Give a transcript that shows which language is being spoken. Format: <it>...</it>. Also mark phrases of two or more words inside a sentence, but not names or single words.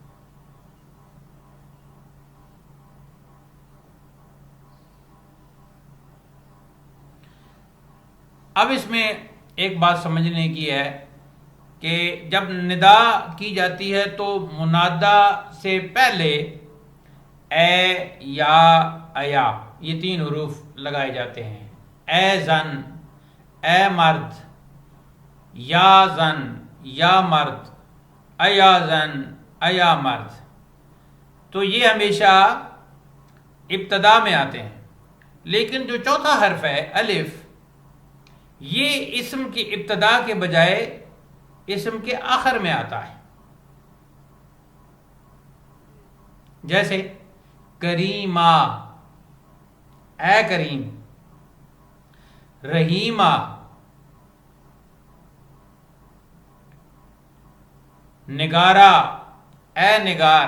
<ur>اب اس میں ایک بات سمجھنے کی ہے کہ جب ندا کی جاتی ہے تو منادا سے پہلے اے، یا، ایا، یہ 3 حروف لگائے جاتے ہیں.</ur> <fa>اے زن، اے مرد، یا زن، یا مرد، ایا زن، ایا مرد.</fa> <ur>تو یہ ہمیشہ ابتدا میں آتے ہیں. لیکن جو چوتھا حرف ہے الف، یہ اسم کی ابتدا کے بجائے اسم کے آخر میں آتا ہے.</ur> <fa>جیسے کریمہ، اے کریم، رحیمہ، نگارہ، اے نگار.</fa>